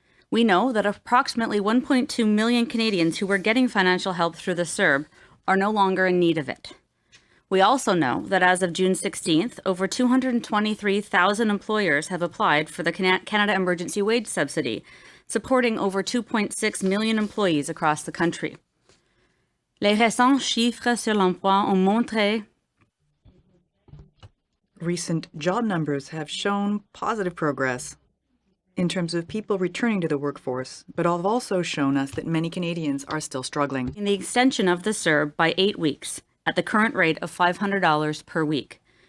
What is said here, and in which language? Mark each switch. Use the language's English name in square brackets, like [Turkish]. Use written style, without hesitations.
[English] We know that approximately 1.2 million Canadians who were getting financial help through the CERB are no longer in need of it. We also know that as of June 16th, over 223,000 employers have applied for the Canada Emergency Wage Subsidy, supporting over 2.6 million employees across the country. [French] Les récents chiffres sur l'emploi ont montré. [English] Recent job numbers have shown positive progress in terms of people returning to the workforce, but have also shown us that many Canadians are still struggling. In the extension of the CERB by 8 weeks, at the current rate of $500 per week.